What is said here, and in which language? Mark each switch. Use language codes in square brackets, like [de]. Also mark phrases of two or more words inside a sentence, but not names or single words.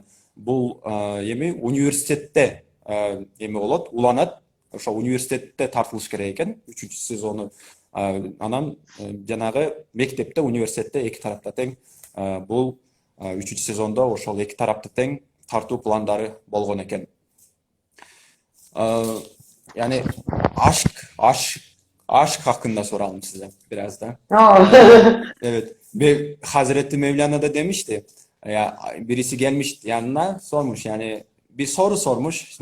[ky] Бул эми университетте эме болот, уланат. Ошо университетте тартылыш керек экен, 3-сезону. Анан жанагы мектепте, университетте эки тарапта тең. Бул 3-сезондо ошол эки тарапты тең тартуу пландары болгон экен. [tr] Yani aşk hakkında soralım size biraz da. Evet. Ve Hazreti Mevlana da demişti. Ya birisi gelmiş yanına sormuş yani bir soru sormuş.